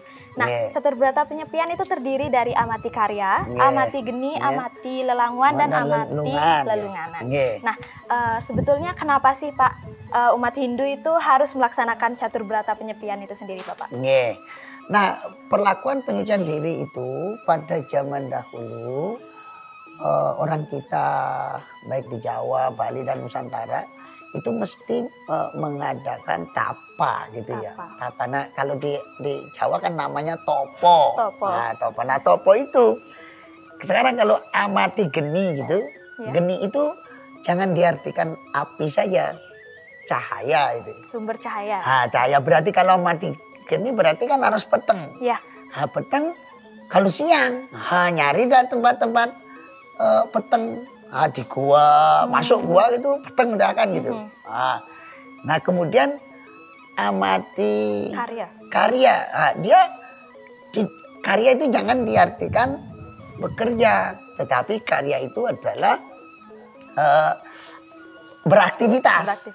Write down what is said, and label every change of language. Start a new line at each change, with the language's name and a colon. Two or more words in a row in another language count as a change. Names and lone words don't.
Indonesian: Nah, catur berata penyepian itu terdiri dari amati karya, amati geni, amati lelangwan, dan amati lelunganan. Nah, sebetulnya kenapa sih Pak umat Hindu itu harus melaksanakan catur berata penyepian itu sendiri Bapak? Nah, perlakuan penyucian diri itu pada zaman dahulu orang kita baik di Jawa, Bali dan Nusantara itu mesti mengadakan tapa gitu ya. Tapa. Nah, kalau di Jawa kan namanya topo. Nah, topo. Nah, topo itu sekarang kalau amati geni gitu, geni itu jangan diartikan api saja, cahaya itu. Sumber cahaya. Nah, cahaya berarti kalau amati geni berarti kan harus peteng. Nah, peteng kalau siang, nyari dah tempat-tempat peteng, di gua, masuk gua itu peteng udah kan gitu. Nah, kemudian amati karya. Nah, karya itu jangan diartikan bekerja, tetapi karya itu adalah beraktivitas.